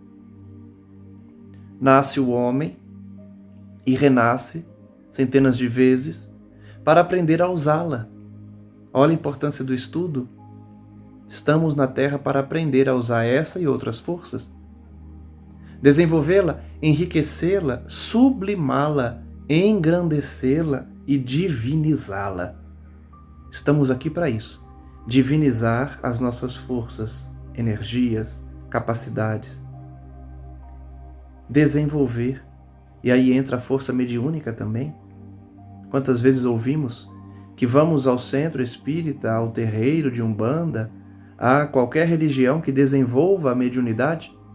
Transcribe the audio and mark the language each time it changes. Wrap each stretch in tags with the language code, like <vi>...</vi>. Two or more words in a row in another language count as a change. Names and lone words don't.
<pt>Nasce o homem e renasce centenas de vezes para aprender a usá-la. Olha a importância do estudo. Estamos na Terra para aprender a usar essa e outras forças. Desenvolvê-la, enriquecê-la, sublimá-la, engrandecê-la e divinizá-la. Estamos aqui para isso. Divinizar as nossas forças, energias, capacidades. Desenvolver. E aí entra a força mediúnica também. Quantas vezes ouvimos que vamos ao centro espírita, ao terreiro de Umbanda, a qualquer religião que desenvolva a mediunidade?</pt>